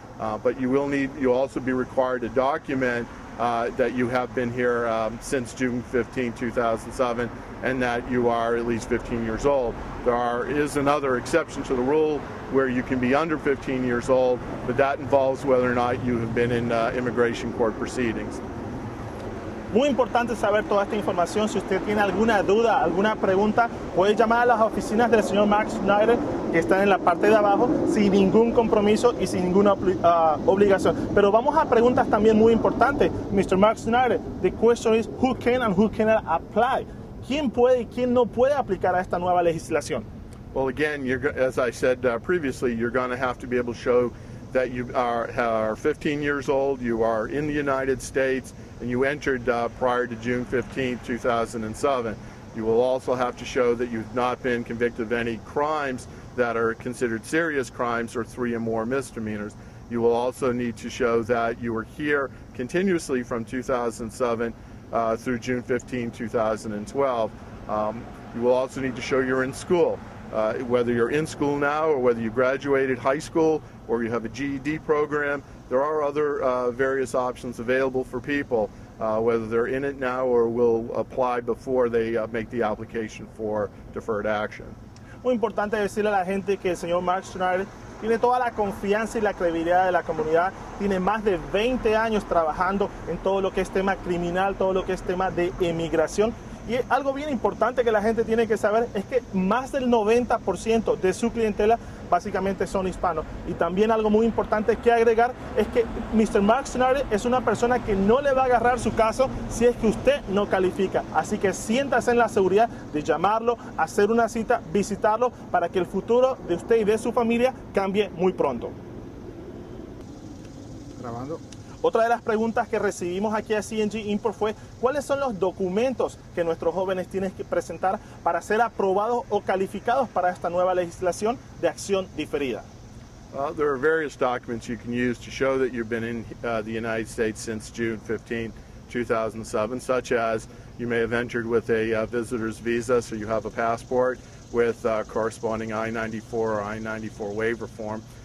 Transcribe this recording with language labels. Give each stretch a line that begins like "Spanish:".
English: But you'll also be required to document that you have been here since June 15, 2007, and that you are at least 15 years old. There is another exception to the rule where you can be under 15 years old, but that involves whether or not you have been in immigration court proceedings.
Spanish: Muy importante saber toda esta información. Si usted tiene alguna duda, alguna pregunta, puede llamar a las oficinas del señor Mark Snyder, que están en la parte de abajo, sin ningún compromiso y sin ninguna obligación. Pero vamos a preguntas también muy importantes.
English: Mr. Mark Snyder, the question is, who can and who cannot apply?
Spanish: ¿Quién puede y quién no puede aplicar a esta nueva legislación?
English: Well, again, as I said previously, you're going to have to be able to show that you are 15 years old, you are in the United States, and you entered prior to June 15, 2007. You will also have to show that you've not been convicted of any crimes that are considered serious crimes or 3 or more misdemeanors. You will also need to show that you were here continuously from 2007 through June 15, 2012. You will also need to show you're in school. Whether you're in school now or whether you graduated high school or you have a GED program, there are other various options available for people, whether they're in it now or will apply before they make the application for deferred action.
Spanish: Muy importante decirle a la gente que el señor Mark Snyder tiene toda la confianza y la credibilidad de la comunidad, tiene más de 20 años trabajando en todo lo que es tema criminal, todo lo que es tema de emigración. Y algo bien importante que la gente tiene que saber es que más del 90% de su clientela básicamente son hispanos. Y también algo muy importante que agregar es que Mr. Mark Snyder es una persona que no le va a agarrar su caso si es que usted no califica. Así que siéntase en la seguridad de llamarlo, hacer una cita, visitarlo para que el futuro de usted y de su familia cambie muy pronto. Grabando. Otra de las preguntas que recibimos aquí a CNG Import fue ¿cuáles son los documentos que nuestros jóvenes tienen que presentar para ser aprobados o calificados para esta nueva legislación de acción diferida?
English: There are various documents you can use to show that you've been in the United States since June 15, 2007, such as you may have entered with a visitor's visa, so you have a passport with corresponding I-94 or I-94 waiver form.